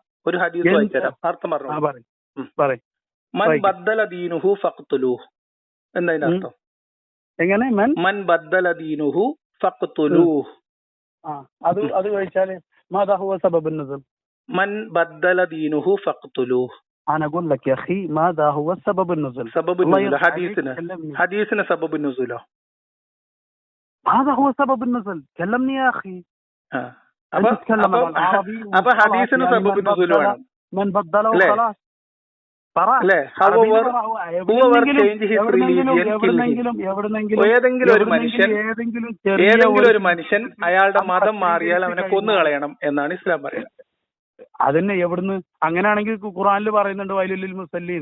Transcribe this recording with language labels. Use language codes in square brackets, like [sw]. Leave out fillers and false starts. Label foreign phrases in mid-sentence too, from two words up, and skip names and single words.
[ml] അർത്ഥം പറഞ്ഞു. [ar] من بدل دينه فاقتلوه. [ml] എന്താ അർത്ഥം? എങ്ങനെ? [ar] من بدل دينه فاقتلوه. [ml] അത് കഴിച്ചാൽ [ar] ماذا هو سبب النزول? من بدل دينه فاقتلوه. انا اقول لك يا اخي ماذا هو سبب النزول؟ سبب النزول حديثنا سبب النزول. هذا هو سبب النزول. كلمني يا اخي. [ml] അപ്പൊ ഹദീസിന് [ar] سبب النزول [ml] വേണം. [ar] من بدله خلاص. [ml] ഏതെങ്കിലും ഒരു മനുഷ്യൻ അയാളുടെ മതം മാറിയാൽ അവനെ കൊന്നുകളയണം എന്നാണ് ഇസ്ലാം പറയുന്നത്. അതന്നെ. എവിടുന്ന്? അങ്ങനെയാണെങ്കിൽ ഖുർആനിൽ പറയുന്നുണ്ട് [ar] ويل للمصلين.